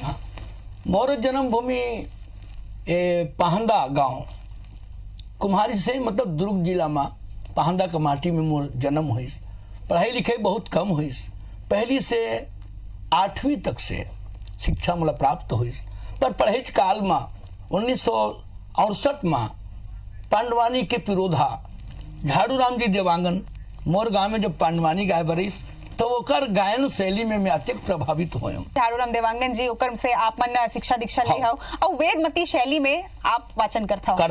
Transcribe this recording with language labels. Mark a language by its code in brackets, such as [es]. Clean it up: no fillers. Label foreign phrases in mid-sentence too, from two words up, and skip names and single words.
[hne] मोर जन्मभूमि पहंदा गांव कुम्हारी से मतलब दुर्ग जिला में पहंदा के माटी में मोर जन्म हुईस। पढ़ाई लिखाई बहुत कम हुईस। पहली से 8वीं तक से शिक्षा मतलब प्राप्त हुईस। पर पढ़ाई काल में 1968 में पांडवानी के पिरोधा झाड़ू राम जी देवांगन मोर गांव में जब पांडवानी गाय बरिस तो ओकर गायन शैली में मैं अत्यंत प्रभावित हुए। झाड़ू राम देवांगन जी ओकर से आप मन शिक्षा दीक्षा ली हो और वेदमती शैली में आप वाचन करता हो।